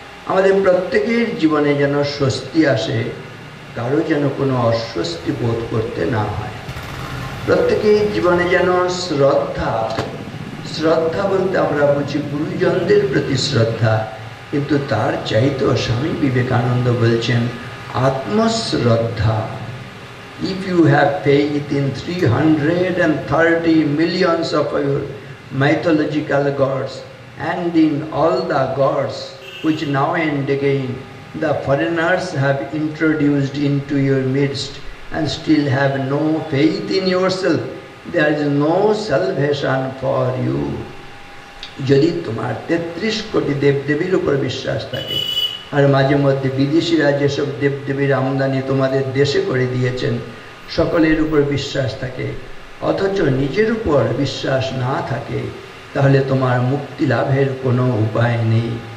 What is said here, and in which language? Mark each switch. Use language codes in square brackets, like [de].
[bn] আমাদের প্রত্যেকের জীবনে যেন স্বস্তি আসে, কারো যেন কোনো অস্বস্তি বোধ করতে না হয়। প্রত্যেকের জীবনে যেন শ্রদ্ধা, শ্রদ্ধা বলতে আমরা বুঝি গুরুজনদের প্রতি শ্রদ্ধা, কিন্তু তার চাইতেও স্বামী বিবেকানন্দ বলছেন আত্মশ্রদ্ধা। [en] If you have faith in 330 millions of your mythological gods and in all the gods which now and again the foreigners have introduced into your midst and still have no faith in yourself, there is no salvation for you. [bn] যদি তোমার 33 কোটি দেবদেবীর উপর বিশ্বাস থাকে, আর মাঝে মধ্যে বিদেশিরা যেসব দেবদেবীর আমদানি তোমাদের দেশে করে দিয়েছেন সকলের উপর বিশ্বাস থাকে, অথচ নিজের উপর বিশ্বাস না থাকে, তাহলে তোমার মুক্তি লাভের কোনো উপায় নেই।